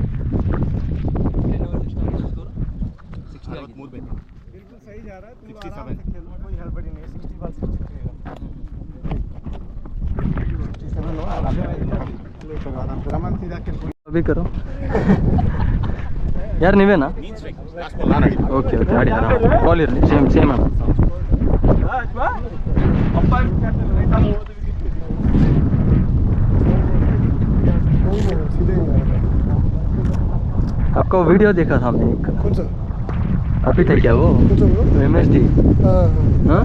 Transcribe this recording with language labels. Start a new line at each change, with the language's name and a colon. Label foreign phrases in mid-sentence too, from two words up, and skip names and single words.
Hindi: बिल्कुल सही जा रहा है. कोई हड़बड़ी नहीं 60 बार 63 अभी करो यार
Kannada: ನೀವೇನಾ ಓಕೆ ಓಕೆ ಆಡಿ ಆರಾಮ ಕಾಲ್ ಇರಲಿ ಸೇಮ್ ಅಣ್ಣ
Hindi: आपका वीडियो देखा था हमने एक कौन सा अभी था क्या वो कौन सा ब्रो MSD हाँ